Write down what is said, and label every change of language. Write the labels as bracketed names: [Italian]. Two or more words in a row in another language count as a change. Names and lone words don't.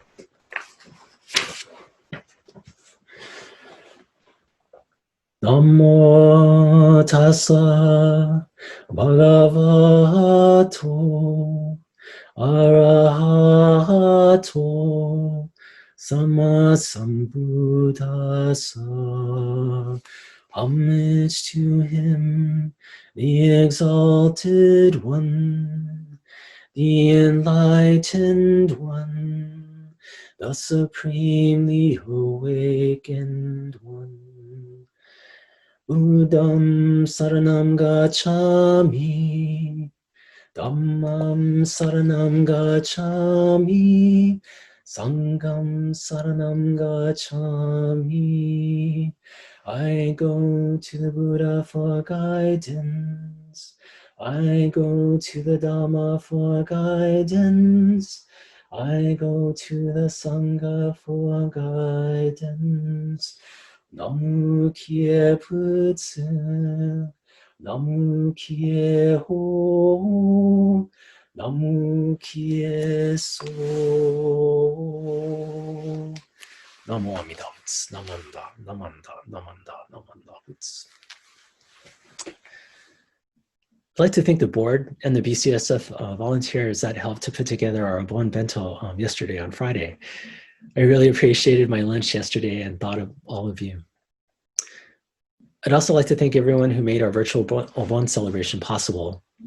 [Pali] Namo tassa Bhagavato Arahato Sammasambuddhassa. [English] Homage to him, the Exalted One, the Enlightened One, the Supremely Awakened One. [Pali] Buddham Saranam Gacchami, Dhammam Saranam Gacchami, Sangham Saranam Gacchami. [English] I go to the Buddha for guidance. I go to the Dharma for guidance. I go to the Sangha for guidance. [Japanese] 南無帰依仏、南無帰依法、南無帰依僧. 南無阿弥陀仏、なまんだ、なまんだ、なまんだ、なまんだぶつ. [English] I'd like to thank the board and the BCSF volunteers that helped to put together our Bon Bento yesterday on Friday. I really appreciated my lunch yesterday and thought of all of you. I'd also like to thank everyone who made our virtual Bon celebration possible.